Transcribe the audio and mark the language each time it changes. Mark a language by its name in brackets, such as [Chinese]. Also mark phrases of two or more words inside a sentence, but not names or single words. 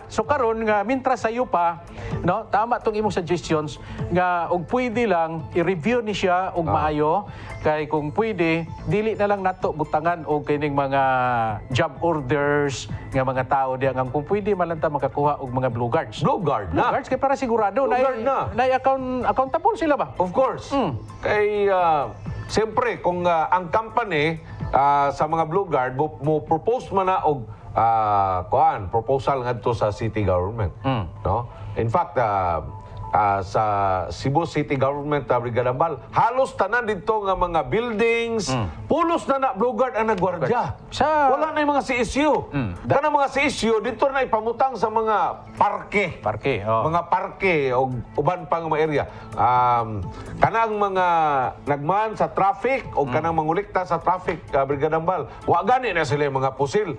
[Cebuano] So karon nga mintras sayo pa no tama tong imong suggestions nga og pwede lang i-review ni siya og maayo kay kung pwede dili na lang nato butangan og kining mga job orders nga mga tao diha nga kung pwede man lang ta makakuha og mga blue guards. Blue guard Blue na. guards kay para sigurado Blue guard na. accountable sila ba? [English] Of course. [Cebuano] Kay siyempre kung ang company sa mga Blue Guard mo propose man na og proposal ngadto sa city government, no? [English] In fact, [Cebuano] sa Cebu City Government Brigada Ambal, halos tanan dito nga mga buildings, pulos na Blue Guard ang nagwardya. Wala na yung mga CSU. Kanang mga CSU dito na ipamutang sa mga parke. Mga parke o uban pang mga area. Kanang mga nagman sa traffic o kanang mangulikta sa traffic Brigada Ambal, wa gani na sila yung mga pusil.